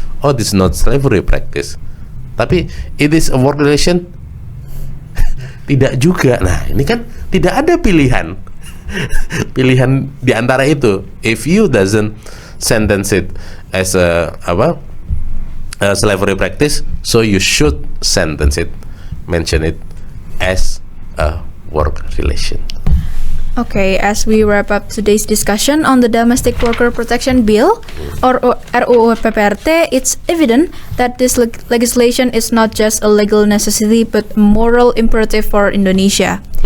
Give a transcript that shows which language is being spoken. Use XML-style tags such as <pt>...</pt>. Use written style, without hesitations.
<en>Oh, this is not slavery practice. Tapi it is a work relation?</en> <id>Tidak juga. Nah, ini kan tidak ada pilihan. Pilihan di antara itu.</id> <en>If you doesn't sentence it as a slavery practice, so you should sentence it, mention it as a work relation. Okay, as we wrap up today's discussion on the Domestic Worker Protection Bill, or RUU PPRT, it's evident that this legislation is not just a legal necessity but a moral imperative for Indonesia.</en>